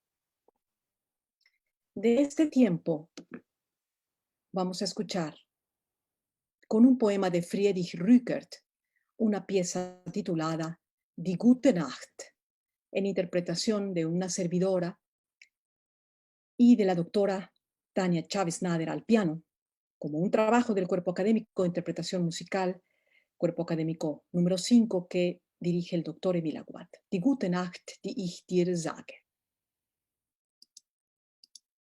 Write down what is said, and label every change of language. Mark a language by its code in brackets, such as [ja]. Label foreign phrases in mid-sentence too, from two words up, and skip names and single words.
[es] De este tiempo vamos a escuchar con un poema de Friedrich Rückert, una pieza titulada Die gute Nacht, en interpretación de una servidora y de la doctora Tania Chávez Nader al piano, como un trabajo del Cuerpo Académico de Interpretación Musical, Cuerpo Académico número 5, que dirige el doctor Emil Aguad. [de] Die gute Nacht, die ich dir sage.